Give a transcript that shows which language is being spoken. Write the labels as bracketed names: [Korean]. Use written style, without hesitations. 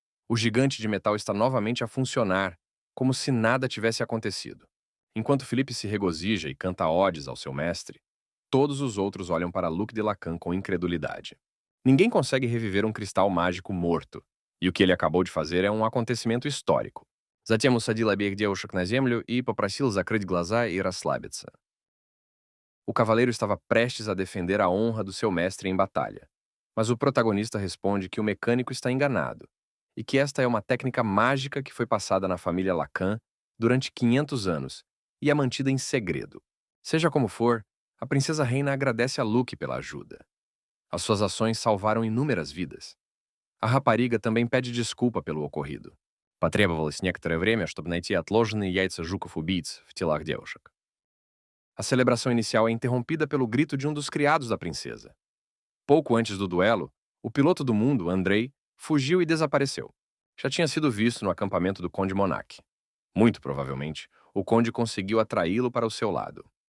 [Portuguese] O gigante de metal está novamente a funcionar, como se nada tivesse acontecido. Enquanto Felipe se regozija e canta odes ao seu mestre, todos os outros olham para Luc de Lacan com incredulidade. Ninguém consegue reviver um cristal mágico morto, e o que ele acabou de fazer é um acontecimento histórico. [Russian] Затем усадил обеих девушек на землю и попросил закрыть глаза и расслабиться. [Portuguese] O cavaleiro estava prestes a defender a honra do seu mestre em batalha, mas o protagonista responde que o mecânico está enganado e que esta é uma técnica mágica que foi passada na família Lacan durante 500 anos e é mantida em segredo. Seja como for, a princesa Reina agradece a Luke pela ajuda. As suas ações salvaram inúmeras vidas. A rapariga também pede desculpa pelo ocorrido. [Russian] Потребовалось некоторое время, чтобы найти отложенные яйца жуков-убийц в телах девушек. [Portuguese] A celebração inicial é interrompida pelo grito de um dos criados da princesa. Pouco antes do duelo, o piloto do mundo, Andrei, fugiu e desapareceu. Já tinha sido visto no acampamento do Conde Monarque. Muito provavelmente, o conde conseguiu atraí-lo para o seu lado.